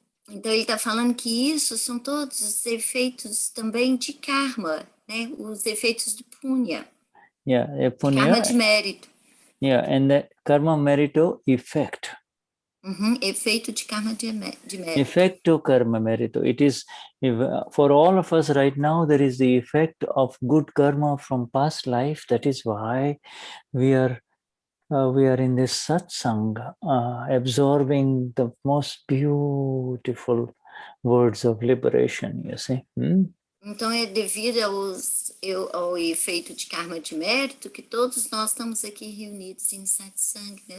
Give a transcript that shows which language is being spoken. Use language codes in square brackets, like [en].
[pt] Então ele está falando que isso são todos os efeitos também de karma, né? Os efeitos de punya. [en] Yeah, punya. [pt] Karma de mérito. [en] Yeah, and the karma merito effect. [pt] Efeito de karma de mérito. Effecto karma merito. [en] It is, for all of us right now, there is the effect of good karma from past life. That is why we are in this satsang, absorbing the most beautiful words of liberation, you see. [pt] Então é devido ao efeito de karma de mérito que todos nós estamos aqui reunidos em satsang.